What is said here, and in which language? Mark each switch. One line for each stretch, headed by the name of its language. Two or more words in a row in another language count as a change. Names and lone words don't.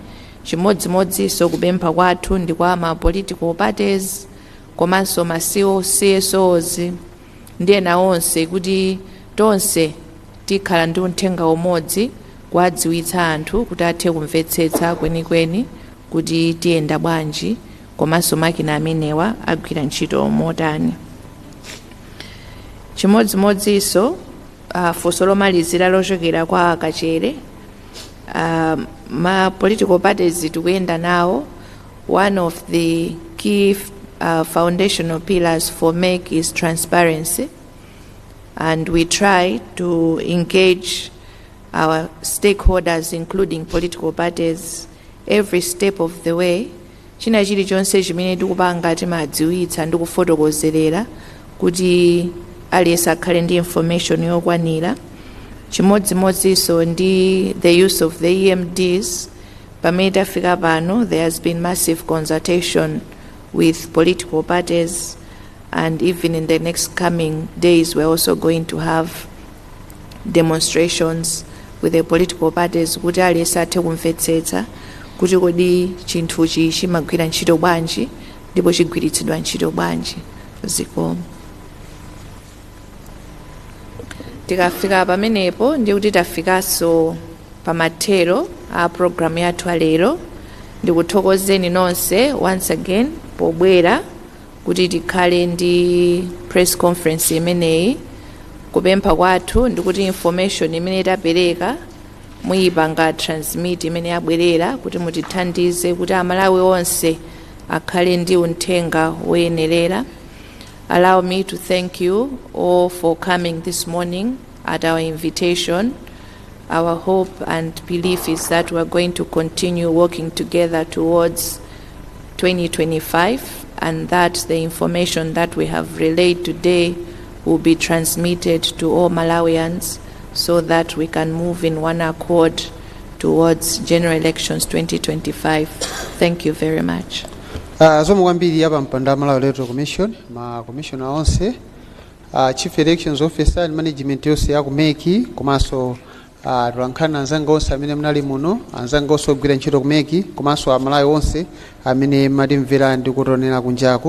Nyanja: Chimodzimodzinso kupempha kwathu ndi kwa ma
English: political parties
Nyanja: komanso ma CSOs ndi ena onse kuti tonse tikhala ndi uthenga umodzi kuwadziwitsa anthu kuti athe kumvetsetsa kwenikweni kuti tiyenda bwanji komanso makina amenewa agwira ntchito motani. Chimodzimodzinso funso lomalizira lochokera kwa Kachere ma
English: political parties
Nyanja: tikuyenda nawo.
English: One of the key foundational pillars for MEC is transparency, and we try to engage our stakeholders, including political parties, every step of the way.
Nyanja: China chilichonse chimene tikupanga timadziwitsa ndi kufotokozerera kuti aliyense akhale ndi information yokwanira. Chimodzimodzinso ndi
English: the use of the EMDs.
Nyanja: Pamene tafika pano,
English: there has been massive consultation with political parties, and even in the next coming days we're also going to have demonstrations with the political parties
Nyanja: kuti aliyense athe kumvetsetsa kuti kodi chinthuchi chimagwira ntchito bwanji ndipo chigwiritsidwa ntchito bwanji. Zikomo. Tikafika pamenepo ndi kuti tafikanso pamathero a program yathu lero. Ndikuthokozeni nonse
English: once again
Nyanja: pobwera kuti tikhale ndi
English: press conference
Nyanja: imeneyi. Kupempha kwathu ndikuti information imene tapereka muyipanga transmit imene yabwerera kuti mutithandize kuti Amalawi onse akhale ndi uthenga woyenerera.
English: Allow me to thank you all for coming this morning at our invitation. Our hope and belief is that we are going to continue working together towards 2025, and that the information that we have relayed today will be transmitted to all Malawians so that we can move in one accord towards general elections 2025. Thank you very much.
Nyanja: Zomwe kwambiri apa mpanda Malawi Electoral Commission, ma commissioner onse,
English: chief elections officer and management
Nyanja: yonse ya kumeki, komanso tulankhana anzanga onse amene mnali muno, anzanga onse ogwira ntchito kumeki, komanso Amalawi onse amene matimvera ndi kutonera kunjako.